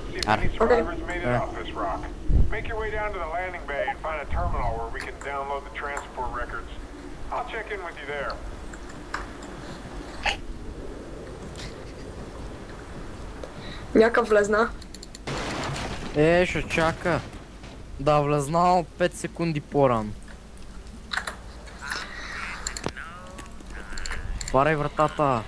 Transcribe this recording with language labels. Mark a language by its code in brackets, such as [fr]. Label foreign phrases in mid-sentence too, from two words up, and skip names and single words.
[en] Any Okay. survivors made it off this rock? Make your way down to the landing bay and find a terminal where we can download the transport records. I'll check in with you there. [bg] Някакъв влезна. Ще чака да влезнал 5 секунди по-рано. Отваряй вратата.